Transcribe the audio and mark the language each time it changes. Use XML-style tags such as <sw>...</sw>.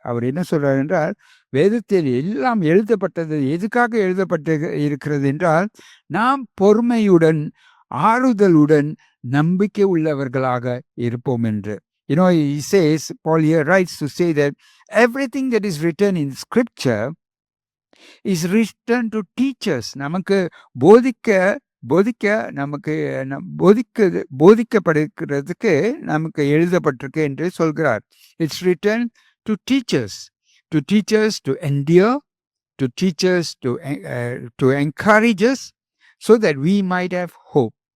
<ta>அவர் என்ன சொல்றாரு என்றால், வேதத்தில் எல்லாம் எழுதப்பட்டது எதுக்காக எழுதப்பட்டு இருக்கிறது என்றால், நாம் பொறுமையுடன் ஆறுதலுடன் நம்பிக்கை உள்ளவர்களாக இருப்போம் என்று.</ta> <en>You know, he says, Paul here writes to say that everything that is written in scripture is written to teach us.</en> <ta>நமக்கு போதிக்கப்படுகிறதுக்கு நமக்கு எழுதப்பட்டிருக்கு என்று சொல்கிறார்.</ta> <en>It's written to teach us, to endure, to teach us, to encourage us, so that we might have hope.</en>